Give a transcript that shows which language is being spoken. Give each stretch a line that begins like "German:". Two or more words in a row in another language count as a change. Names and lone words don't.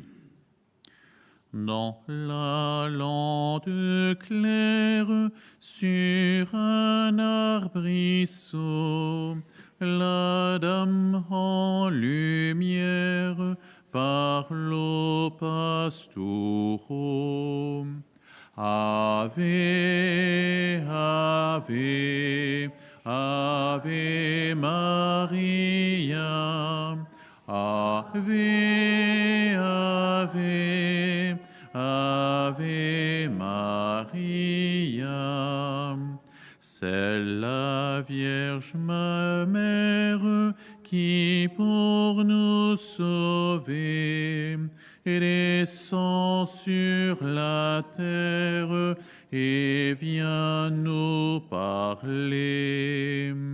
French: Dans la lande claire, sur un arbrisseau, la dame en lumière parle au pastoureau.
Latin: Ave, Ave, Ave Maria. Ave, Ave, Ave Maria.
French: C'est la Vierge ma mère qui pour nous sauver descend sur la terre et vient nous parler.